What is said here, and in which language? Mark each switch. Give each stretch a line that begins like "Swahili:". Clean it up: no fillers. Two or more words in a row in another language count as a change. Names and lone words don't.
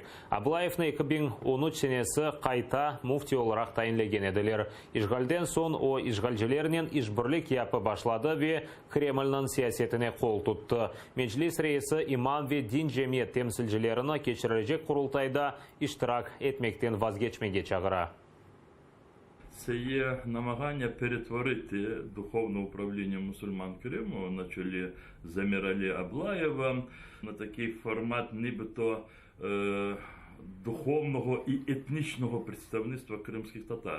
Crimean Tatar: Аблаевны 2013 сенеси кайта муфти olarak tayinlegen ediler. İşgalden son o işgalcilerinin işbirlik yapı başladı ve Kreml'nin siyasetine kol tuttu. Meclis reisi imam ve din cemiyet temsilcilerini geçirilecek kurultayda iştirak etmekten vazgeçmeye çağıra.
Ukrainian: Це є намагання перетворити духовне управління мусульман Криму на чолі з Еміралі Аблаєва на такий формат нібито духовного і етнічного представництва кримських татар.